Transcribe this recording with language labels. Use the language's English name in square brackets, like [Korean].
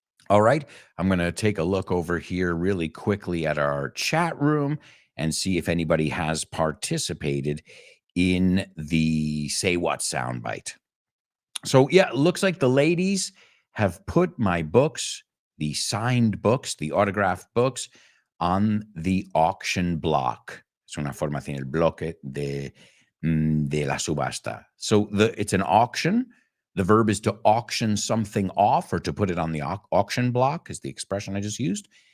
[English] All right, I'm going to take a look over here really quickly at our chat room and see if anybody has participated in the Say What soundbite. So, yeah, it looks like the ladies have put my books, the signed books, the autographed books, on the auction block. [Spanish] Es una forma así, el bloque de la subasta. [English] So it's an auction. The verb is to auction something off or to put it on the auction block is the expression I just used.